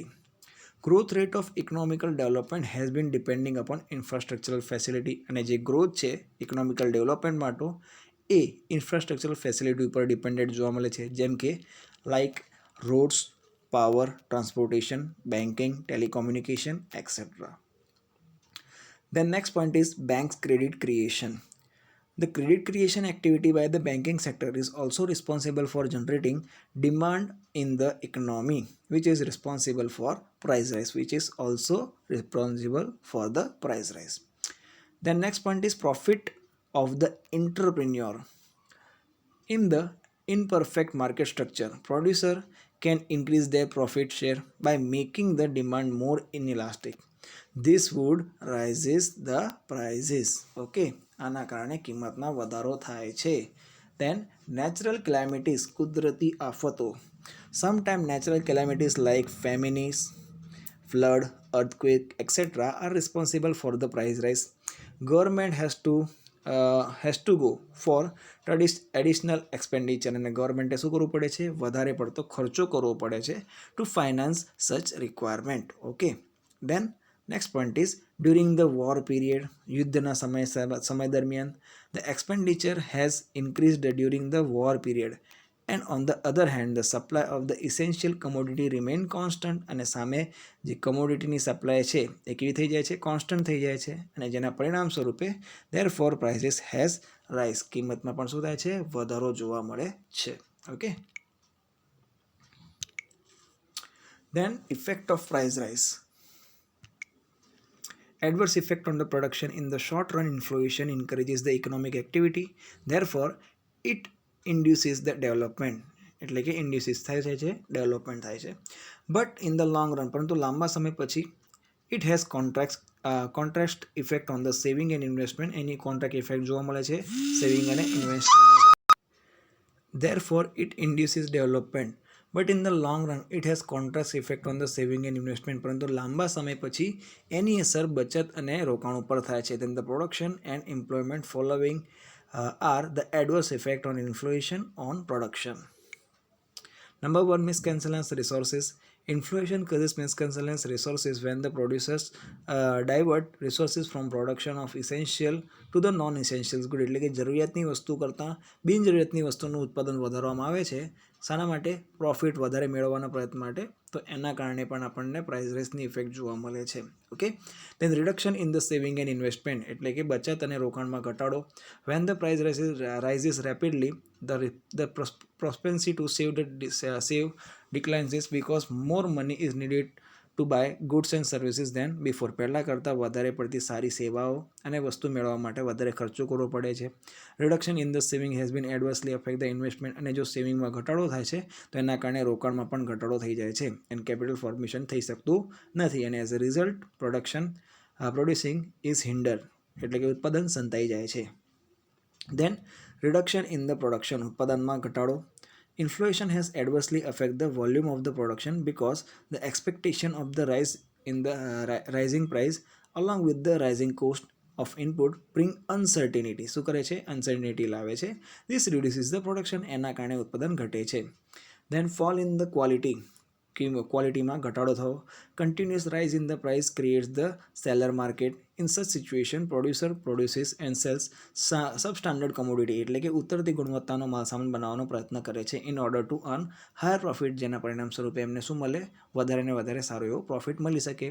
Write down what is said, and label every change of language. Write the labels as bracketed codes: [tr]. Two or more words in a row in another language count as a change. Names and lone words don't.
[en] Growth rate of economical development has been depending upon infrastructural facility. [gu] અને જે ગ્રોથ છે [en] economical development [gu] માટે એ [en] infrastructural facility [gu] ઉપર ડિપેન્ડેન્ટ જોવા મળે છે, જેમ કે [en] like roads, [gu] પાવર, ટ્રાન્સપોર્ટેશન, બેન્કિંગ, ટેલિકોમ્યુનિકેશન એક્સેટ્રા. [en] Then next point is banks credit creation. The credit creation activity by the banking sector is also responsible for generating demand in the economy, which is responsible for price rise, which is also responsible for the price rise. The next point is profit of the entrepreneur. In the imperfect market structure, producer can increase their profit share by making the demand more inelastic. This would raises the prices. [gu] Okay, આના કારણે કિંમતમાં વધારો થાય છે. [en] Then natural calamities, [gu] કુદરતી આફતો. [en] Sometimes natural calamities like famines, flood, earthquake, etc. are responsible for the price rise. Government has to go for additional expenditure [gu] અને ગવર્મેન્ટે શું કરવું પડે છે? વધારે પડતો ખર્ચો કરવો પડે છે [en] to finance such requirement. [gu] Okay. [en] Then next point is during the war period, [gu] યુદ્ધના સમય દરમિયાન [en] the expenditure has increased during the war period. And on the other hand, the supply of the essential commodity remain constant. [gu] અને સામે જે commodityની સપ્લાય છે એ કેવી થઈ જાય છે? કોન્સ્ટન્ટ થઈ જાય છે. અને જેના પરિણામ સ્વરૂપે [en] therefore prices has rise. [gu] કિંમતમાં પણ શું થાય છે? વધારો જોવા મળે છે. ઓકે. [en] Then effect of price rise. Adverse effect on the production. In the short run, inflation encourages the economic activity. Therefore, it induces the development. [gu] એટલે કે ઇન્ડ્યુસીસ થાય છે, [en] ડેવલપમેન્ટ થાય છે. But in the long run, [gu] પરંતુ લાંબા સમય પછી [en] it has contrast effect on the saving and investment. [gu] એની [en] contract effect [gu] જોવા મળે છે સેવિંગ અને ઇન્વેસ્ટમેન્ટ. [en] Therefore, it induces development. But in the long run, it has contrast effect on the saving and investment. [gu] પરંતુ લાંબા સમય પછી એની અસર બચત અને રોકાણ ઉપર થાય છે. [en] Then the production and employment following are the adverse effect on inflation on production. Number one, miscellaneous resources. Inflation causes miscellaneous resources when the producers divert resources from production of essential to the non-essentials good. [gu] એટલે કે જરૂરિયાતની વસ્તુ કરતાં બિનજરૂરિયાતની વસ્તુનું ઉત્પાદન વધારવામાં આવે છે. શાના માટે? પ્રોફિટ વધારે મેળવવાના પ્રયત્ન માટે. તો એના કારણે પણ આપણને [en] price rise effect [gu] જોવા મળે છે. ઓકે. [en] Then reduction in the saving and investment, [gu] એટલે કે બચત અને રોકાણમાં ઘટાડો. [en] When the price rises rapidly, the propensity to save declines because more money is needed to buy goods and services than before. [gu] પહેલાં કરતાં વધારે પડતી સારી સેવાઓ અને વસ્તુ મેળવવા માટે વધારે ખર્ચો કરવો પડે છે. [en] Reduction in the saving has been adversely affect the investment. [gu] અને જો સેવિંગમાં ઘટાડો થાય છે તો એના કારણે રોકાણમાં પણ ઘટાડો થઈ જાય છે. [en] and capital formation [gu] થઈ શકતું નથી. [en] અને as a result producing is hinder, [gu] એટલે કે ઉત્પાદન સંતાઈ જાય છે. [en] Then reduction in the production, [gu] ઉત્પાદનમાં ઘટાડો. [en] Inflation has adversely affected the volume of the production because the expectation of the rise in the rising price along with the rising cost of input bring uncertainty. [gu] શું કરે છે? અનસર્ટિનિટી લાવે છે. [en] This reduces the production. [gu] એના કારણે ઉત્પાદન ઘટે છે. [en] Then fall in the quality. [gu] ક્વોલિટીમાં ઘટાડો થવો. [en] Continuous rise in the price creates the seller market. In such situation producer produces and sells substandard commodity, [gu] એટલે કે ઉતરતી ગુણવત્તાનો માલસામાન બનાવવાનો પ્રયત્ન કરે છે [en] in order to earn higher profit. [gu] જેના પરિણામ સ્વરૂપે એમને શું મળે? વધારે ને વધારે સારો એવો પ્રોફિટ મળી શકે.